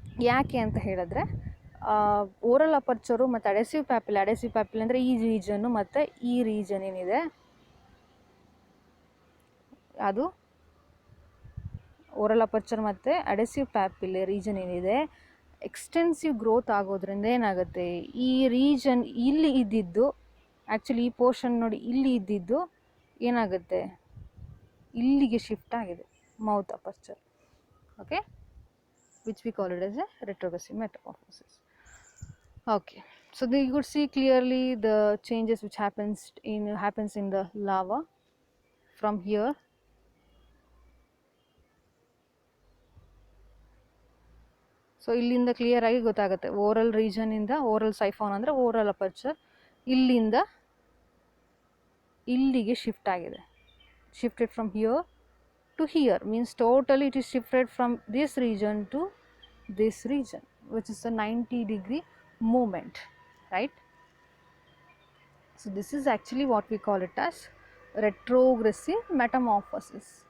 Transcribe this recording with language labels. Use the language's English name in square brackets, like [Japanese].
[Kannada] ಯಾಕೆ ಅಂತ ಹೇಳಿದ್ರೆ, ಓರಲ್ ಅಪರ್ಚರು ಮತ್ತು ಅಡೆಸಿವ್ ಪ್ಯಾಪಿಲ್ ಅಂದರೆ ಈ ರೀಜನ್ನು ಮತ್ತು ಈ ರೀಜನ್ ಏನಿದೆ ಅದು ಓರಲ್ ಅಪರ್ಚರ್ ಮತ್ತು ಅಡೆಸಿವ್ ಪ್ಯಾಪಿಲ್ ರೀಜನ್ ಏನಿದೆ ಎಕ್ಸ್ಟೆನ್ಸಿವ್ ಗ್ರೋತ್ ಆಗೋದ್ರಿಂದ ಏನಾಗುತ್ತೆ, ಈ ರೀಜನ್ ಇಲ್ಲಿ ಇದ್ದಿದ್ದು ಆ್ಯಕ್ಚುಲಿ ಈ ಪೋರ್ಷನ್ ನೋಡಿ ಇಲ್ಲಿ ಇದ್ದಿದ್ದು ಏನಾಗುತ್ತೆ, ಇಲ್ಲಿಗೆ ಶಿಫ್ಟ್ ಆಗಿದೆ mouth aperture. [English] Okay, which we call it as a retrogressive metamorphosis. Okay, so you could see clearly the changes which happens in the larva from here. [Kannada] So ಇಲ್ಲಿಂದ ಕ್ಲಿಯರ್ ಆಗಿ ಗೊತ್ತಾಗುತ್ತೆ, ಓರಲ್ ರೀಜನ್ ಇಂದ oral ಸೈಫಾನ್ ಅಂದರೆ oral aperture ಇಲ್ಲಿಂದ ಇಲ್ಲಿಗೆ shift ಆಗಿದೆ. [English] Shifted from here to here means totally it is shifted from this region to this region, which is a 90-degree movement, right? So this is actually what we call it as retrogressive metamorphosis.